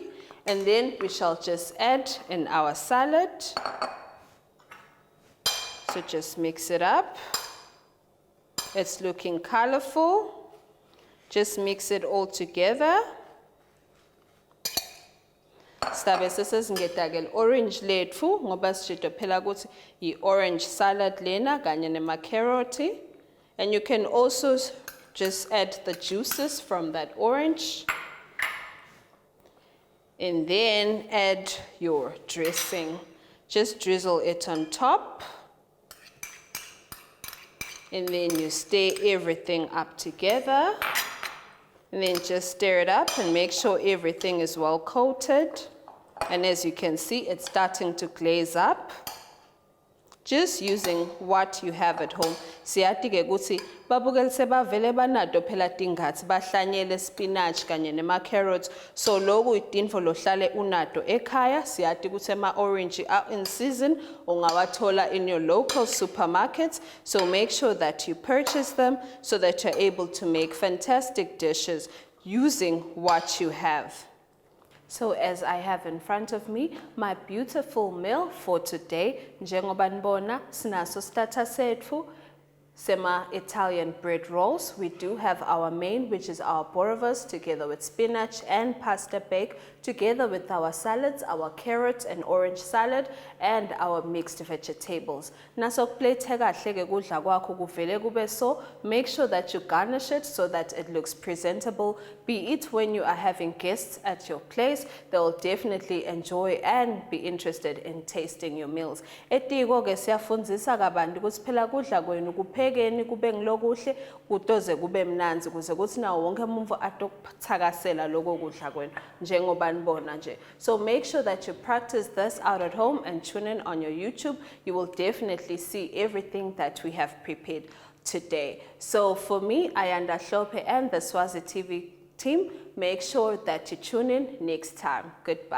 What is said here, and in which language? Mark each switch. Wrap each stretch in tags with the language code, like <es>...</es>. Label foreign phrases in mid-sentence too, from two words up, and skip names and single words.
<en>And then we shall just add in our salad. So just mix it up. It's looking colorful. Just mix it all together.</en> <ss>Stabe sesizingeda-ke orange letfu ngoba sishido phela ukuthi i-orange salad lena kanye nema-carrot.</ss> <en>And you can also just add the juices from that orange. And then add your dressing. Just drizzle it on top. And then you stir everything up together. And then just stir it up and make sure everything is well coated. And as you can see, it's starting to glaze up. Just using what you have at home.</en> <ss>Siyati-ke ukuthi babukele sebavele banado phela tingathi bahlanyele spinach kanye nema-carrots. So loku idinfo lohlale unado ekhaya. Siyati ukuthi ama-orange</ss> <en>are in season ungawathola in your local supermarkets. So make sure that you purchase them so that you're able to make fantastic dishes using what you have. So as I have in front of me, my beautiful meal for today,</en> <ss>njengoba nibona sinaso starter setfu sema</ss> <en>Italian bread rolls. We do have our main, which is our boerewors, together with spinach and pasta bake, together with our salads, our carrot and orange salad, and our mixed vegetables.</en> <ss>Naso kuplate kahle ke kudla kwakho kuvele kube so.</ss> <en>Make sure that you garnish it so that it looks presentable. Be it when you are having guests at your place, they will definitely enjoy and be interested in tasting your meals.</en> <ss>Etiko ke siyafundzisa kabantu ukuthi phela kudla kwenu kuphekeni kube ngilokuhle kudoze kube mnanzi kuze kuthi nawo wonke umuntu atokuthakasela lokho kudla kwenu njengoba nibona nje.</ss> <en>So make sure that you practice this out at home and tune in on your YouTube. You will definitely see everything that we have prepared today. So for me, Ayanda Hlope and the Swazi TV team, make sure that you tune in next time.</en>